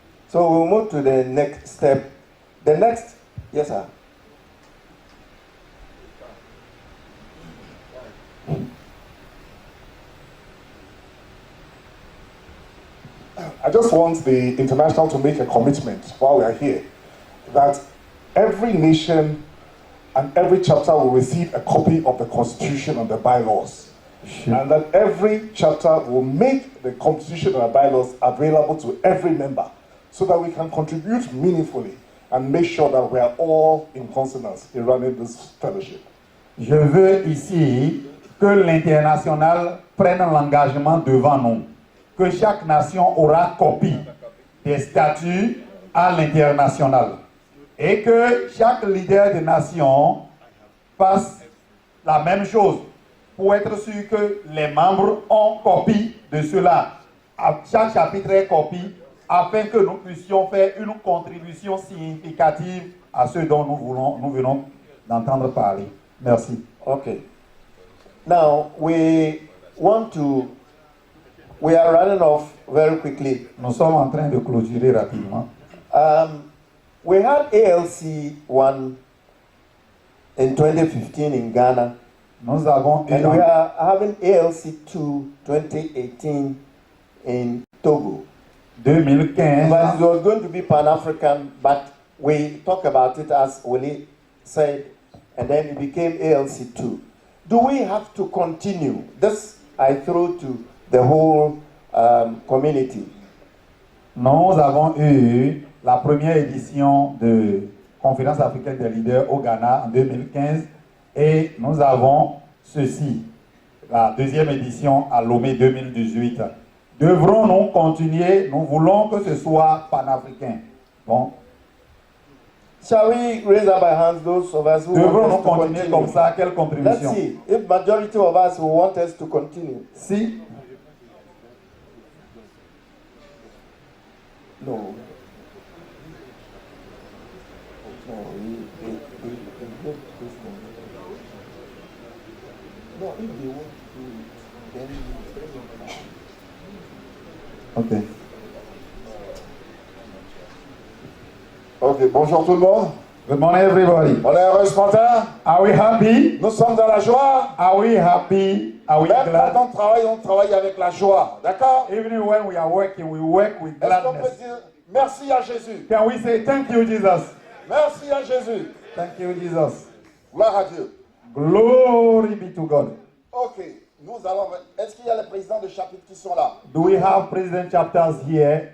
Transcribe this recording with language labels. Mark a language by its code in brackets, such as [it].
[en] So we'll move to the next step. The next, yes, sir. I just want the international to make a commitment while we are here that every nation and every chapter will receive a copy of the Constitution and the bylaws. And that every chapter will make the Constitution and the bylaws available to every member so that we can contribute meaningfully and make sure that we are all in consonance in running this fellowship. [fr] Je veux ici que l'international prenne l'engagement devant nous, que chaque nation aura copie des statuts à l'international et que chaque leader de nation fasse la même chose pour être sûr que les membres ont copie de cela. À chaque chapitre est copie afin que nous puissions faire une contribution significative à ce dont nous venons d'entendre parler. Merci. [en] Okay. Now we are running off very quickly. [fr] Nous sommes en train de clôturer rapidement. [en] We had ALC 1 in 2015 in Ghana. [fr] Nous avons [en] and we are having ALC 2 2018 in Togo. 2015. But it was going to be Pan-African, but we talked about it as Willie said, and then it became ALC 2. Do we have to continue? This I throw to the whole community. [fr] Nous avons eu la première édition de Conférence africaine des leaders au Ghana en 2015 et nous avons ceci, la deuxième édition à Lomé 2018. Devrons-nous continuer? Nous voulons que ce soit panafricain. Bon. [en] Shall we raise up our hands, those of us who want us to continue? [fr] Comme ça, quelle contribution? [en] Let's see if majority of us will want us to continue. [fr] Si. [en] No. No, if they want to, then Okay. [fr] Ok, bonjour tout le monde. [en] Good morning, everybody. [fr] On est heureux ce matin? [en] Are we happy? [fr] Nous sommes dans la joie? [en] Are we happy? Are we [fr] Même [en] glad? [fr] quand on travaille avec la joie, d'accord? [en] Even when we are working, we work with [fr] Est-ce qu'on peut [en] gladness. [fr] dire merci à Jésus? [en] Can we say thank you, Jesus? [fr] Merci à Jésus. [en] Thank you, Jesus. [fr] Gloire à Dieu. [en] Glory be to God. [fr] Ok, nous allons. Est-ce qu'il y a les présidents de chapitre qui sont là? [en] Do we have president chapters here?